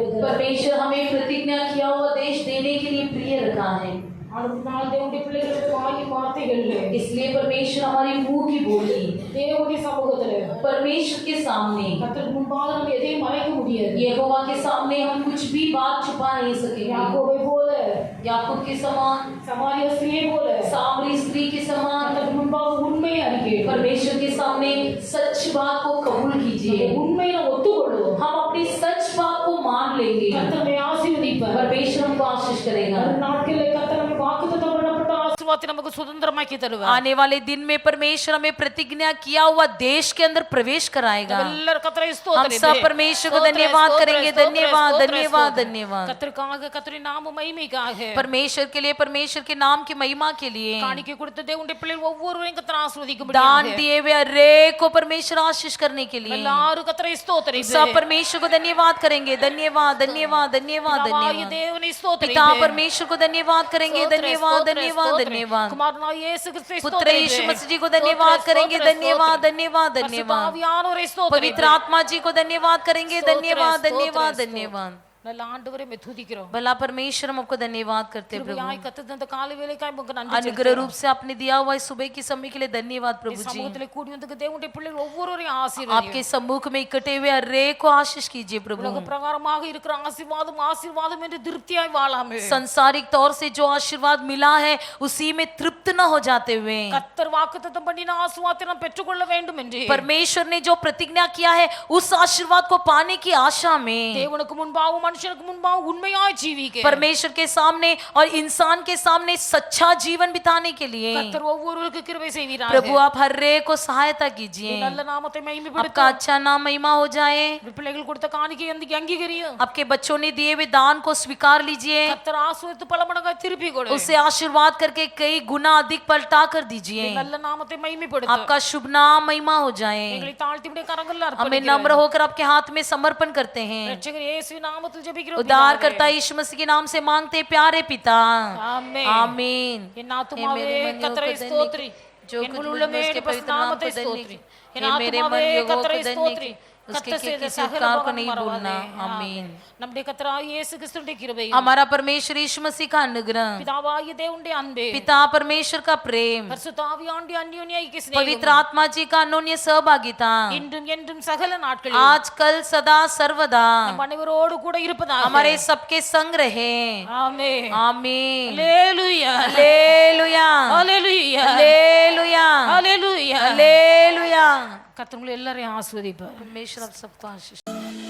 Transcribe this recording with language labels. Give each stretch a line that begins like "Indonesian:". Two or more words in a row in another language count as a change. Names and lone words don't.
Hindi: परमेश्वर हमें प्रतिज्ञा किया हुआ देश देने के लिए प्रिय रखा है,
Tamil: ஆனால் தேவனுடைய பிள்ளைகளுடைய வாய் வார்த்தைகள்
Hindi: इसलिए परमेश्वर हमारी मुंह की बोली
Tamil: தேவனுடைய சமூகத்துல
Hindi: परमेश्वर के सामने,
Tamil: கர்த்தருக்கு முன்பாக நம்ம எதையும் மறைக்க முடியாது.
Hindi: यहोवा के सामने हम कुछ भी बात छुपा नहीं सकेंगे।
Tamil: யாக்கோபை போல,
Hindi: याकूब के समान,
Tamil: சமாரிய ஸ்திரியை போல
Hindi: सामरी स्त्री के समान
Tamil: கர்த்தருக்கு முன்பாக உண்மையை அறிக்கை,
Hindi: परमेश्वर के सामने सच बात को कबूल कीजिए।
Tamil: உண்மையை நாம் ஒத்துக்கொள்வோம்.
Hindi: हम अपनी सच बात को मान लेंगे,
Tamil: கர்த்தரை ஆசீர்வதிப்பார்.
Hindi: परमेश्वर हमको आशीष करेगा।
Tamil: हर நாட்களிலே கர்த்தர் நமக்கு வாக்குத்தத்தம் பண்ணப்பட்ட ஆசீர்வாதத்தை நமக்கு சுதந்திரமாக்கி தருவார்.
Hindi: आने वाले दिन में परमेश्वर हमें प्रतिज्ञा किया हुआ देश के अंदर प्रवेश कराएगा।
Tamil: எல்லாரும் கர்த்தரை
Hindi: हम
Tamil: ஸ்தோத்திரிப்போம்.
Hindi: सब परमेश्वर को धन्यवाद करेंगे। धन्यवाद धन्यवाद धन्यवाद
Tamil: கர்த்தருக்காக, கர்த்தரின் நாம மகிமைக்காக,
Hindi: परमेश्वर के लिए, परमेश्वर के नाम की महिमा के लिए
Tamil: காணிக்கை கொடுத்த தேவனுடைய பிள்ளைகள் ஒவ்வொருவரையும் கர்த்தர்
Hindi: दान
Tamil: ஆசீர்வதிக்கும்படியாக
Hindi: दिए हुए हरेक को परमेश्वर आशीष करने के लिए
Tamil: எல்லாரும் கர்த்தரை ஸ்தோத்திரிப்போம்.
Hindi: सब परमेश्वर को धन्यवाद करेंगे। धन्यवाद धन्यवाद धन्यवाद
Tamil: பிதாவாகிய
Hindi: धन्यवाद
Tamil: தேவனை
Hindi: पिता
Tamil: ஸ்தோத்திரிப்போம்.
Hindi: परमेश्वर को धन्यवाद करेंगे। धन्यवाद धन्यवाद धन्यवाद
Tamil: குமாரனாகிய இயேசு கிறிஸ்துவை
Hindi: पुत्र यीशु
Tamil: ஸ்தோத்திரிப்போம்.
Hindi: मसीह जी को धन्यवाद करेंगे। धन्यवाद धन्यवाद धन्यवाद
Tamil: பரிசுத்தாவியானவரை
Hindi: पवित्र
Tamil: ஸ்தோத்திரிப்போம்.
Hindi: आत्मा जी को धन्यवाद करेंगे। धन्यवाद धन्यवाद धन्यवाद
Tamil: நல்ல ஆண்டவரை மே துதிக்கிறோம்.
Hindi: भला परमेश्वर हम आपको धन्यवाद करते हैं प्रभु।
Tamil: கிருபையாய் கர்த்தர் தந்த காலை வேளைக்காய் உமக்கு நன்றி
Hindi: अनुग्रह रूप से आपने दिया हुआ इस सुबह की समय के लिए धन्यवाद प्रभु जी।
Tamil: சமூகத்திலே கூடி வந்த தேவனுடைய பிள்ளைகள் ஒவ்வொருவரையும் ஆசீர்வதியும்.
Hindi: आपके सम्मुख में इकट्ठे हुए हरेक को आशीष कीजिए प्रभु।
Tamil: உலக பிரகாரமாக இருக்கிற ஆசீர்வாதம் ஆசீர்வாதம் என்று திருப்தியாய் வாழாமே.
Hindi: संसारिक तौर से जो आशीर्वाद मिला है उसी में तृप्त न हो जाते हुए
Tamil: கர்த்தர் வாக்குத்தத்தம் பண்ணின ஆசீர்வாதத்தை நாம் பெற்றுக்கொள்ள வேண்டும் என்று
Hindi: परमेश्वर ने जो प्रतिज्ञा किया है उस आशीर्वाद को पाने की आशा में
Tamil: தேவனுக்கு முன்பாகவும் மனுஷனுக்கு முன்பாகவும் உண்மையாய் ஜீவிக்க
Hindi: परमेश्वर के सामने और इंसान के सामने सच्चा जीवन बिताने के लिए
Tamil: கர்த்தர் ஒவ்வொருவருக்கு கிருபை செய்வீராக.
Hindi: प्रभु आप हर एक को सहायता कीजिए।
Tamil: நல்ல நாமத்தை
Hindi: आपका
Tamil: மகிமைப்படுத்தும்.
Hindi: अच्छा नाम महिमा हो जाए।
Tamil: பிள்ளைகள் கொடுத்த காணிக்கை அங்கீகரியும்.
Hindi: आपके बच्चों ने दिए हुए दान को स्वीकार लीजिए।
Tamil: கர்த்தர் ஆசீர்வதித்து பல மடங்காய் திருப்பி கொடு.
Hindi: उसे आशीर्वाद करके कई गुना अधिक पलटा कर दीजिए।
Tamil: நல்ல நாமத்தை மகிமைப்படுத்தும்.
Hindi: आपका शुभ नाम महिमा हो जाए।
Tamil: எங்களை தாழ்த்தி விட கரங்களில்
Hindi: हमें
Tamil: அர்ப்பணிக்கிறோம்.
Hindi: नम्र होकर आपके हाथ में समर्पण करते हैं।
Tamil: ரட்சகர் இயேசுவின் நாமத்தில் ஜெபிக்கிறோம்.
Hindi: उद्धार करता यीशु मसीह के नाम से मांगते प्यारे पिता
Tamil: ஆமென்.
Hindi: आमीन।
Tamil: என் ஆத்துமாவே
Hindi: हे मेरे मन
Tamil: கர்த்தரை
Hindi: योग को
Tamil: ஸ்தோத்திரி.
Hindi: जो
Tamil: என்
Hindi: कुछ
Tamil: முழு
Hindi: मुझ में
Tamil: உள்ளமே
Hindi: उसके
Tamil: பரிசுத்த
Hindi: पवित्र नाम
Tamil: நாமத்தை
Hindi: को धन्य
Tamil: ஸ்தோத்திரி. என்
Hindi: हे मेरे मन
Tamil: ஆத்துமாவே
Hindi: योग को
Tamil: கர்த்தரை
Hindi: धन्य
Tamil: ஸ்தோத்திரி.
Hindi: उसके
Tamil: கர்த்தர் செய்த
Hindi: किसी
Tamil: சகல
Hindi: उपकार को
Tamil: உபகாரம்
Hindi: नहीं
Tamil: மறவாதே.
Hindi: भूलना। आमीन।
Tamil: நம்முடைய கர்த்தராகிய இயேசு கிறிஸ்துவின் கிருபையும்
Hindi: हमारा परमेश्वर यीशु मसीह का अनुग्रह,
Tamil: பிதாவாகிய தேவனுடைய அன்பே
Hindi: पिता परमेश्वर का प्रेम,
Tamil: பரிசுத்த ஆவியானவருடைய அந்யோன்ய ஐக்கிய
Hindi: पवित्र
Tamil: சிநேகம்
Hindi: आत्मा जी का अनोन्य सहभागिता
Tamil: இன்றும் என்றும் சகல நாட்களிலும்
Hindi: आज कल सदा सर्वदा
Tamil: நம் அனைவரோடு கூட இருப்பதாக.
Hindi: हमारे सबके संग रहे।
Tamil: ஆமென்.
Hindi: आमीन।
Tamil: அல்லேலூயா.
Hindi: हालेलुया
Tamil: அல்லேலூயா.
Hindi: हालेलुया
Tamil: அல்லேலூயா.
Hindi: हालेलुया।
Tamil: கர்த்தர் உங்களை எல்லாரையும் ஆசீர்வதிப்பார்.
Hindi: परमेश्वर आप सबको आशीष